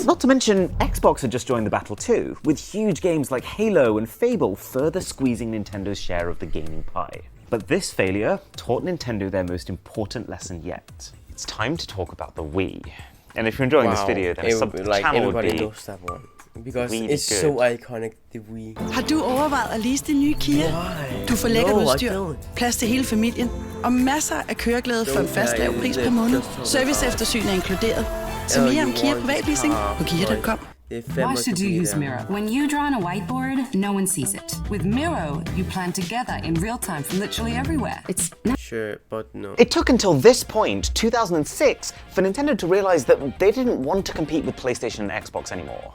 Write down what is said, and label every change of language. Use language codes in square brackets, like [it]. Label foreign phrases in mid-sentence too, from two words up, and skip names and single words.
[en] Not to mention, Xbox had just joined the battle too, with huge games like Halo and Fable further squeezing Nintendo's share of the gaming pie. But this failure taught Nintendo their most important lesson yet. It's time to talk about the Wii. And if you're enjoying this video, then a sub-channel would be... knows that one. Because it's so iconic, the Wii. [da] Har du overvejet at lease din nye Kia? Du får lækkert udstyr, plads til hele familien og masser af køreglæde for en fast lav pris per måned. Serviceeftersyn er inkluderet. Se mere om Kia privatleasing på kia.com. [en] Why should you use Miro? When you draw on a whiteboard, no one sees it. With Miro, you plan together in real time from literally everywhere. It's sure, but no. It took until this point, 2006, for Nintendo to realize that they didn't want to compete with PlayStation and Xbox anymore.